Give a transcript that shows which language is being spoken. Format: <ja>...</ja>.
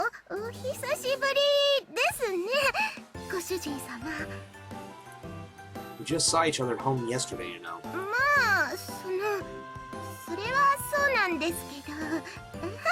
<ja>お久しぶりですね、ご主人様。</ja> <en>We just saw each other at home yesterday, you know.</en> <ja>まあ、それはそうなんですけど。</ja>